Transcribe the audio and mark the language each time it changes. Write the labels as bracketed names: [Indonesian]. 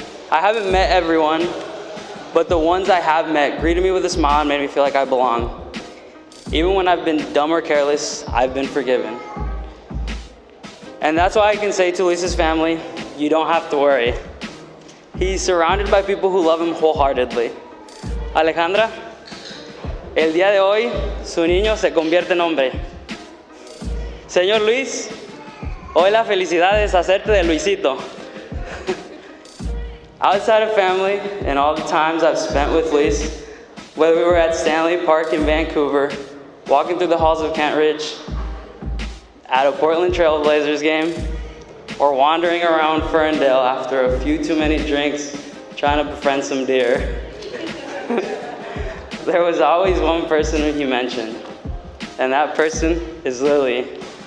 [English] I haven't met everyone, but the ones I have met greeted me with a smile and made me feel like I belong. Even when I've been dumb or careless, I've been forgiven. And that's why I can say to Luis's family, you don't have to worry. He's surrounded by people who love him wholeheartedly. [Spanish] Alejandra, el día de hoy, su niño se convierte en hombre. Señor Luis, hoy la felicidad es hacerte de Luisito. [English] Outside of family and all the times I've spent with Luis, whether we were at Stanley Park in Vancouver, walking through the halls of Kent Ridge, at a Portland Trail Blazers game, or wandering around Ferndale after a few too many drinks trying to befriend some deer, there was always one person who he mentioned, and that person is Lily.